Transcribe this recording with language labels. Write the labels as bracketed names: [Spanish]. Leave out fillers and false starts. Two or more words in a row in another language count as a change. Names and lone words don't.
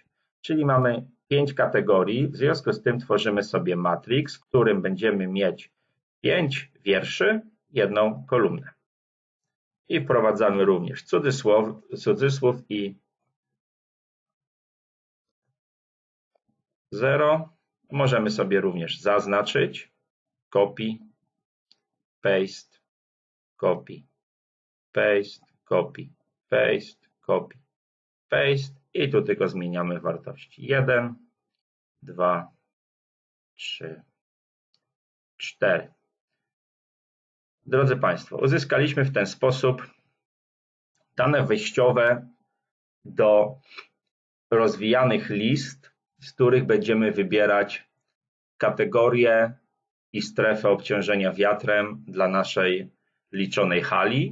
[Polish] Czyli mamy 5 kategorii, w związku z tym tworzymy sobie matrix, w którym będziemy mieć 5 wierszy, 1 kolumnę. I wprowadzamy również cudzysłów i 0. Możemy sobie również zaznaczyć, [English] copy, paste, copy, paste, copy, paste, copy, paste [Polish] i tu tylko zmieniamy wartości 1, 2, 3, 4. Drodzy Państwo, uzyskaliśmy w ten sposób dane wejściowe do rozwijanych list, z których będziemy wybierać kategorie i strefę obciążenia wiatrem dla naszej liczonej hali.